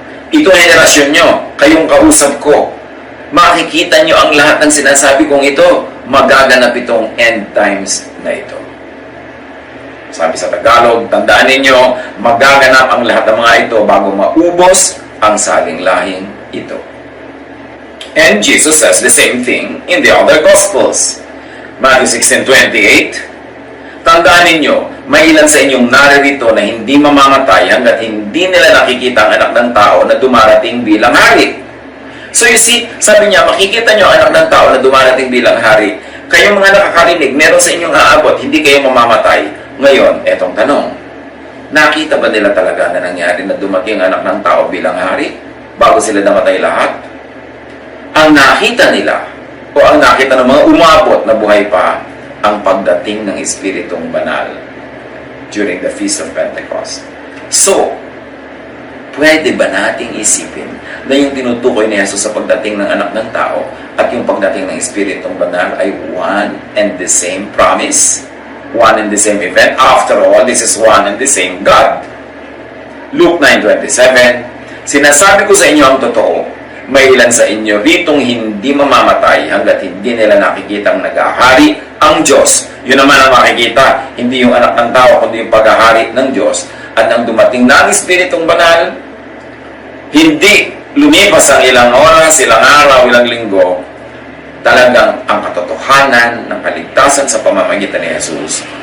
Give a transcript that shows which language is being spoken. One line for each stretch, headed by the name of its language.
Filipino: Ito ang henerasyon nyo, kayong kausap ko. Makikita nyo ang lahat ng sinasabi kong ito. Magaganap itong end times na ito. Sabi sa Tagalog, tandaan ninyo, magaganap ang lahat ng mga ito bago maubos ang saling-lahing ito.
English: And Jesus says the same thing in the other Gospels.
Filipino: Matthew 16:28, "Tandaan ninyo, may ilan sa inyong naririto na hindi mamamatay hanggat hindi nila nakikita ang anak ng tao na dumarating bilang hari." So you see, sabi niya, makikita nyo ang anak ng tao na dumarating bilang hari. Kayong mga nakakarinig, meron sa inyong aabot, hindi kayo mamamatay. Ngayon, etong tanong, nakita ba nila talaga na nangyari na dumating ang anak ng tao bilang hari bago sila namatay lahat? Ang nakita nila, o ang nakita ng mga umabot na buhay pa, ang pagdating ng Espiritong Banal
English: during the Feast of Pentecost.
Filipino: So, pwede ba nating isipin na yung tinutukoy ni Jesus sa pagdating ng anak ng tao at yung pagdating ng Espiritong Banal ay
English: one and the same promise? One and the same event? After all, this is one and the same God.
Filipino: Luke 9:27, "Sinasabi ko sa inyo ang totoo, may ilan sa inyo ritong hindi mamamatay hanggat hindi nila nakikitang nag-ahari ang Diyos." Yun naman ang makikita, hindi yung anak ng tao, kundi yung pag-ahari ng Diyos. At nang dumating na ang Espiritong Banal, hindi lumipas ang ilang oras, ilang araw, ilang linggo, talagang ang katotohanan ng kaligtasan sa pamamagitan ni Jesus